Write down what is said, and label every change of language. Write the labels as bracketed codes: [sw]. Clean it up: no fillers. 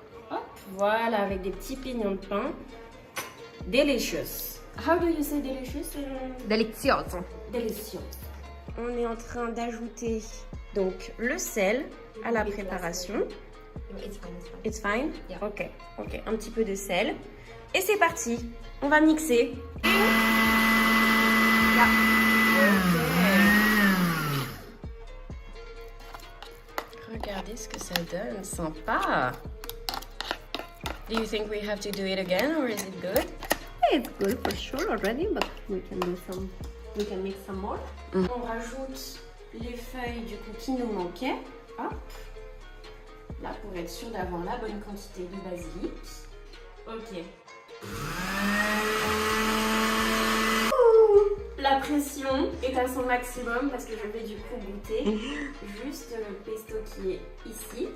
[fr] Hop, voilà, avec des petits pignons de pain. [en] Delicious. How do you say delicious? [it] Delizioso. [en] Delicious. [fr] on est en train d'ajouter donc le sel à la préparation. [en] It's fine, it's fine. It's fine? Yeah. [fr] Ok, ok. Un petit peu de sel. Et c'est parti. On va mixer. [en] Yeah. [fr] Regardez ce que ça donne. Sympa. [en] Do you think we have to do it again or is it good? It's good for sure already, but we can do some. We can mix some more. [fr] On rajoute les feuilles du coup qui nous manquaient. Hop. Là pour être sûr d'avoir la bonne quantité de basilic. Ok. La pression est à son maximum parce que je vais du coup goûter juste le pesto qui est ici.